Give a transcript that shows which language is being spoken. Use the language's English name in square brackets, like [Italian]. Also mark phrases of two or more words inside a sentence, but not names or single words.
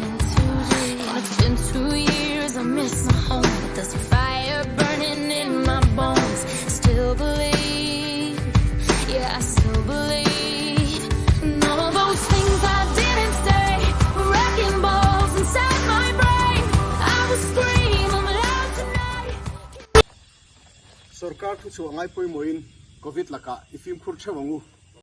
[English] And it's been 2 years, I miss my home, but there's a fire burning in my bones. Still believe, yeah, I still believe. And all those things I didn't say were wrecking balls inside my brain. I will scream loud tonight. [Mizo] So sarkar thu chu angai poi moin covid laka ifim khur thawangu